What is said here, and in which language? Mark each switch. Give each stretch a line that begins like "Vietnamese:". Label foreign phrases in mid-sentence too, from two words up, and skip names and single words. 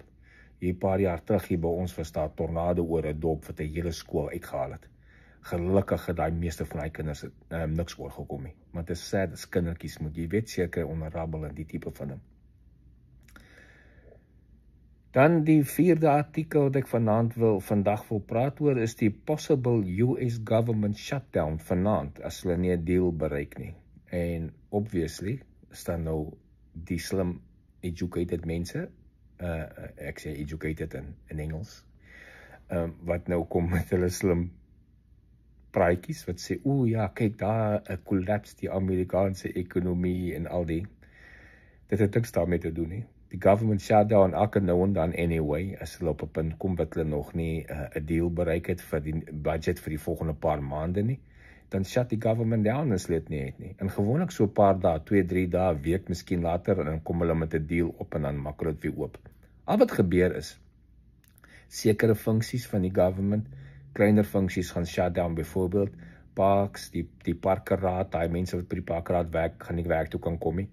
Afrikaans: Hier 'n paar jaar terug hier by ons was daar 'n tornado oor 'n dorp wat 'n hele skool uitgehaal het. Gelukkig het die meeste van die kinders niks oorgekom nie. Maar dit is sad as kindertjies moet, jy weet seker onder rabbel en die tipe van hom. Dan die 4de artikel wat ek vandag wil praat oor, is die
English: possible US government shutdown
Afrikaans: vanaand, as hulle nie 'n deal bereik nie. En obviously, is daar nou die slim educated mense, ek sê educated in Engels, wat nou kom met hulle slim praatjies, wat sê, ja, kyk daar, 'n collapse die Amerikaanse ekonomie en al die. Dit het niks daarmee te doen nie. Die government shutdown elke nou en dan anyway, as hulle op 'n punt kom wat hulle nog nie 'n deal bereik het vir die budget vir die volgende paar maande nie, dan shut die government down as hulle dit nie het nie. En gewoonlik so 'n paar dae, 2-3 dae, week miskien later, en dan kom hulle met 'n deal op en dan maak hulle dit weer oop. Al wat gebeur is, sekere funksies van die government, kleiner funksies gaan shutdown, byvoorbeeld parks, die parkeraad, daai mense wat by die parkeraad werk, gaan nie werk toe kan kom nie.